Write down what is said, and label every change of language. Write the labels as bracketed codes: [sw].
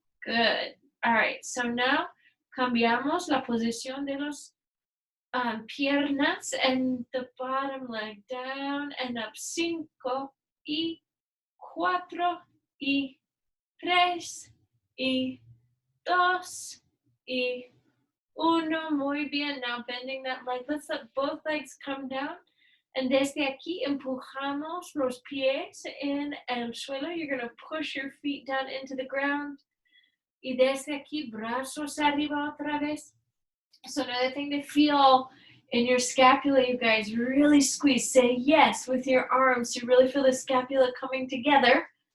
[en] Good. All right. So now [es] cambiamos la posición de los piernas [en] and the bottom leg down and up. [es] 5 y 4 y 3 y 2 y 1. Muy bien. [en] Now bending that leg. Let's let both legs come down. And [es] desde aquí empujamos los pies en el suelo. [en] You're going to push your feet down into the ground. [es] Y desde aquí, brazos arriba otra vez. [en] So another thing to feel in your scapula, you guys, really squeeze. Say yes with your arms. You really feel the scapula coming together.